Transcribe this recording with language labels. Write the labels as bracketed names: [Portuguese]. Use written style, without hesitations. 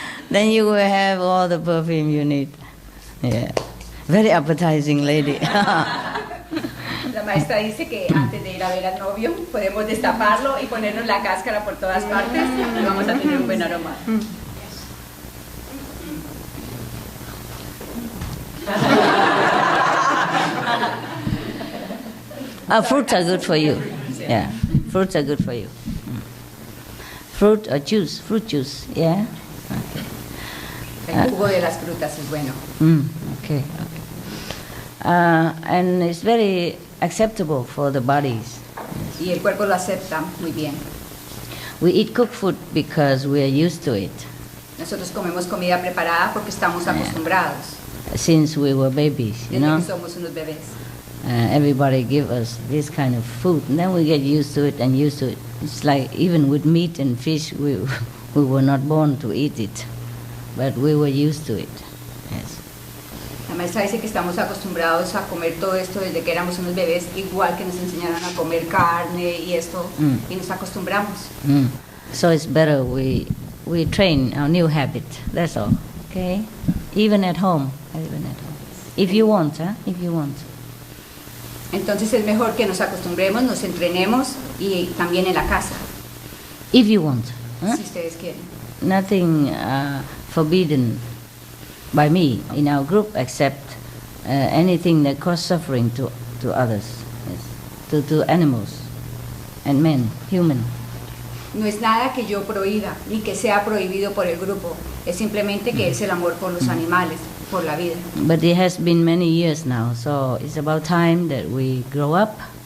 [English] Then you will have all the perfume you need. Yeah, very appetizing lady. [Spanish] La maestra dice que antes de ir a ver al novio podemos destaparlo y ponernos la cáscara por todas partes y vamos a tener un buen aroma. [English] Fruits are good for you. Yeah, fruits are good for you. Fruit or juice, fruit juice. Yeah. [Spanish] El jugo de las frutas es bueno. [English] Okay. And it's very acceptable for the bodies. [Spanish] Y el cuerpo lo acepta muy bien. [English] We eat cooked food because we are used to it [Spanish] Nosotros comemos comida preparada porque estamos acostumbrados, [English] since we were babies, you [Spanish] desde [English] know. [Spanish] que somos unos bebés. [English] Everybody give us this kind of food, and then we get used to it and used to it. It's like even with meat and fish, we were not born to eat it, but we were used to it. Yes. [Spanish] La maestra dice que estamos acostumbrados a comer todo esto desde que éramos unos bebés, igual que nos enseñaron a comer carne y esto, y nos acostumbramos. [English] So it's better we train our new habit. That's all. Okay. Even at home. If you want, If you want. [Spanish] Entonces es mejor que nos acostumbremos, nos entrenemos y también en la casa, [English] If you want. [Spanish] si ustedes quieren. [English] Nothing forbidden by me in our group except anything that causes suffering to others, yes. to animals and men, human. [Spanish] No es nada que yo prohíba, ni que sea prohibido por el grupo, es simplemente que es el amor por los animales, por la vida. [English] But it has been many years now, so it's about time that we grow up.